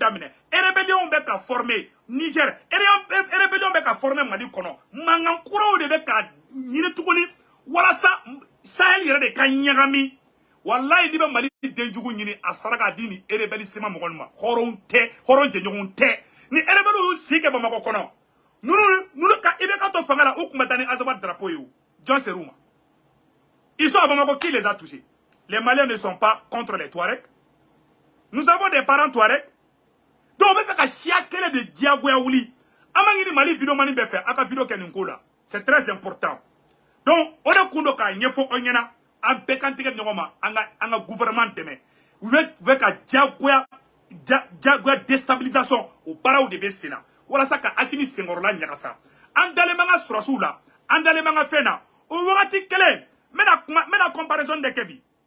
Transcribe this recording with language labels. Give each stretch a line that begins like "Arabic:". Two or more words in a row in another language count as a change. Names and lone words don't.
Bambara: daminɛ rébellion bɛ ka former Niger rébellion bɛ ka former Mali kɔnɔ mankan kuraw de bɛ ka ɲini tuguni walasa Sahel yɛrɛ de ka ɲagami wallahi ni bɛ Mali denjugu ɲini a sara k'a di ni rebelle sema mɔgɔ ma hɔrɔn tɛ hɔrɔn jɛɲɔgɔn tɛ ni rebelle y'u si kɛ Bamakɔ kɔnɔ nunu ka IBK to fanga la u tun bɛ taa ni Azawad drapeau ye o jɔn ser'u ma
French: ils sont à Bamako qui les a touchés les Maliens ne sont pas contre les Touaregs nous avons des parents Touaregs donc on
Bambara: bɛ fɛ ka siya kelen de diyagoya wuli an ma ɲini Mali vidéo mani bɛɛ fɛ a ka vidéo kɛ nin ko la
French: c'est très important donc
Bambara: o de kun do k'a ɲɛfɔ aw ɲɛna an bɛɛ kan tigɛ ɲɔgɔn ma an ka gouvernement dɛmɛ u bɛ ka diyagoya déstabilisation o baaraw de bɛ sen na walasa ka Asimi senkɔrɔla ɲagasa an dalen b'an ka sɔrɔsiw la an dalen b'an ka fɛn na o wagati kelen n bɛna
French: comparaison de
Bambara: kɛ bi